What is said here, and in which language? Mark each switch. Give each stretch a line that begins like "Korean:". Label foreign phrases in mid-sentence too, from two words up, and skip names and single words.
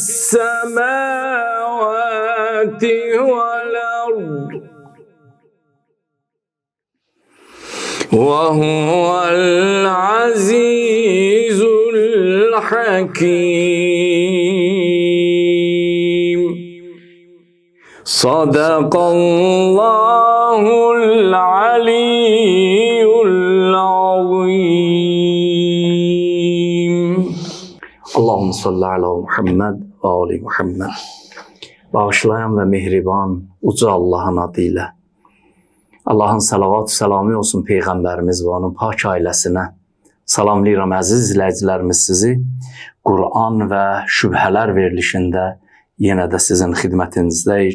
Arabic: السماوات والأرض وهو العزيز الحكيم. صدق الله العلي العظيم. اللهم صل على محمد وآل محمد.
Azerbaijani: Bağışlayan ve mehriban uca Allah'ın adıyla. Allah'ın salavat selamı olsun Peyğəmbərimiz ve onun pak ailəsinə. Salamlayıram əziz izləyicilərimiz sizi. Kur'an ve şübhələr verilişində yenə də sizin xidmətinizdəyik.